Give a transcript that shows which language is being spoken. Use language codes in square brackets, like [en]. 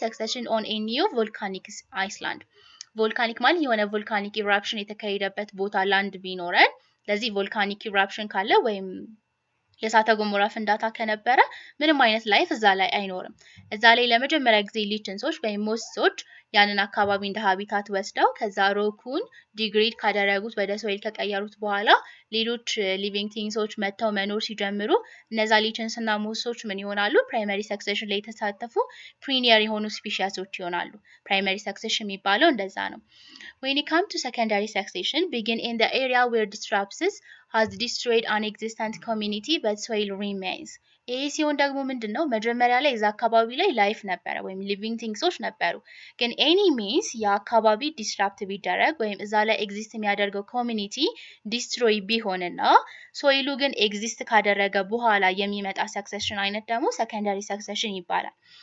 [am] ሰክሴሽን ኦን ኤ ኒው ቮልካኒክ አይስላንድ። ቮልካኒክ ማለት የሆነ ቮልካኒክ ኢራፕሽን የተካሄደበት ቦታ ላንድ ቢኖረን ለዚህ ቮልካኒክ ኢራፕሽን ካለ ወይም የእሳተ ገሞራ ፍንዳታ ከነበረ ምንም አይነት ላይፍ እዛ ላይ አይኖርም። እዛ ላይ ለመጀመሪያ ጊዜ ሊችንሶች ወይም ሞስሶች ያንን አካባቢ እንደ ሃቢታት ወስደው ከዛ ሮኩን ዲግሬድ ካደረጉት ወደ ሶይል ከቀየሩት በኋላ ሌሎች ሊቪንግ ቲንግሶች መጥተው መኖር ሲጀምሩ እነዛ ሊችንስ እና ሞስሶች ምን ይሆናሉ? ፕራይመሪ ሰክሴሽን ላይ የተሳተፉ ፕሪኒየር የሆኑ ስፒሺሶች ይሆናሉ። ፕራይመሪ ሰክሴሽን የሚባለው እንደዛ ነው። [en] When it comes to secondary succession, begin in the area where disruptions has destroyed an existent community but soil remains. [am] ይሄ ሲሆን ደግሞ ምንድነው? መጀመሪያ ላይ እዛ አካባቢ ላይ ላይፍ ነበረ ወይም ሊቪንግ ቲንግሶች ነበሩ። ግን ኤኒ ሚንስ የአካባቢ ዲስራፕት ቢደረግ ወይም እዛ ላይ ኤግዚስት የሚያደርገው ኮሚኒቲ ዲስትሮይ ቢሆንና ሶይሉ ግን ኤግዚስት ካደረገ በኋላ የሚመጣ ሰክሴሽን አይነት ደግሞ ሰከንዳሪ ሰክሴሽን ይባላል።